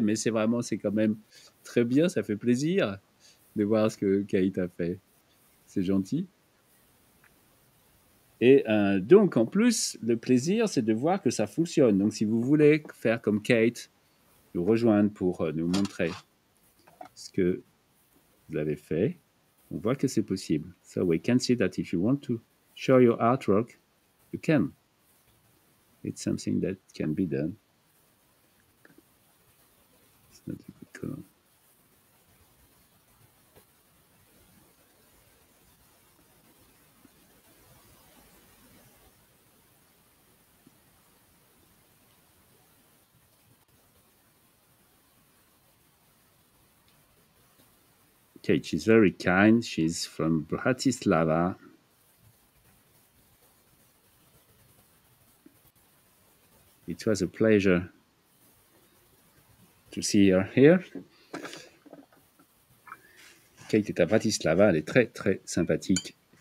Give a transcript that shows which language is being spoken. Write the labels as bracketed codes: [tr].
[fr] Mais c'est vraiment, c'est quand même très bien. Ça fait plaisir de voir ce que Kate a fait. C'est gentil. Et donc, en plus, le plaisir, c'est de voir que ça fonctionne. Donc, si vous voulez faire comme Kate, nous rejoindre pour nous montrer ce que vous avez fait, on voit que c'est possible. [en] So we can see that if you want to show your artwork, you can. It's something that can be done. It's not a good color. Okay, she's very kind. She's from Bratislava. It was a pleasure to see her here. [fr] Kate est à Bratislava, elle est très très sympathique.